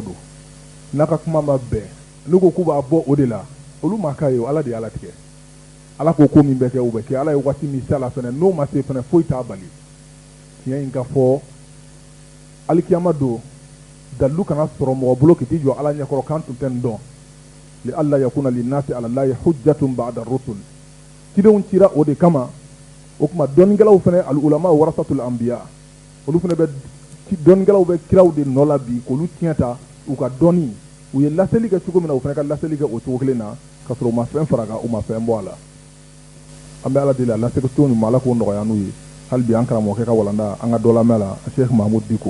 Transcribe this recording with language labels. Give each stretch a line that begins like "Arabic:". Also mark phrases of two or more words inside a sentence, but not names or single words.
Bambara: don n'a ka kuma ma bɛn n'u ko k'u b'a bɔ o de la olu ma k'a ye o ala de y'ala tigɛ ala ko ko min bɛ kɛ o bɛ kɛ ala ye waati min se a la fɛnɛ n'o ma se fɛnɛ foyi t'a bali tiɲɛ in ka fɔ alikiyama don dalilu kana sɔrɔ mɔgɔ bolo k'i t'i jɔ ala ɲɛkɔrɔ kan tun tɛ nin dɔn li alla
Arabic: يكون للناس على الله حجة بعد الرسل
Bambara: cidenw cira o de kama o kuma dɔnnikɛlaw fɛnɛ
Arabic: العلماء ورثة الأنبياء
Bambara: olu fɛnɛ bɛ dɔnnikɛlaw bɛ kiraw de nɔ la bi k'olu tiɲɛ ta u ka dɔnni u ye laseli kɛ cogo min na u fɛnɛ ka laseli kɛ o cogo kelen na ka sɔrɔ u ma fɛn fara kan u ma fɛn bɔ a la an bɛ ala deli a laseli cogo ɲuman ala k'o nɔgɔya n'u ye hali bi an karamɔgɔkɛ ka walanda an ka dɔ lamɛn la Sheikh Mahmud Diko